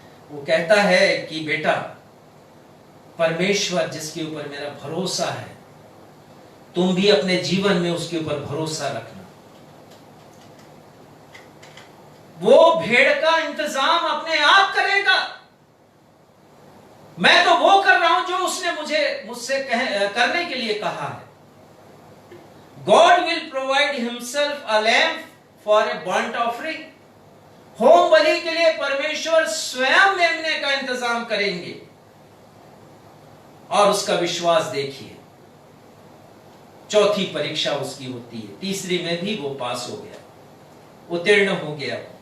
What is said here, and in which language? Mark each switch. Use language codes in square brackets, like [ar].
[hi] वो कहता है कि बेटा, परमेश्वर जिसके ऊपर मेरा भरोसा है, तुम भी अपने जीवन में उसके ऊपर भरोसा रखना। वो भेड़ का इंतजाम अपने आप करेगा। मैं तो वो कर रहा हूं जो उसने मुझसे करने के लिए कहा है। [en] God will provide himself a lamb for a burnt offering. [hi] Home बलि के लिए परमेश्वर स्वयं मेमने का इंतजाम करेंगे। और उसका विश्वास देखिए, चौथी परीक्षा उसकी होती है, तीसरी में भी वो पास हो गया, उत्तीर्ण हो गया।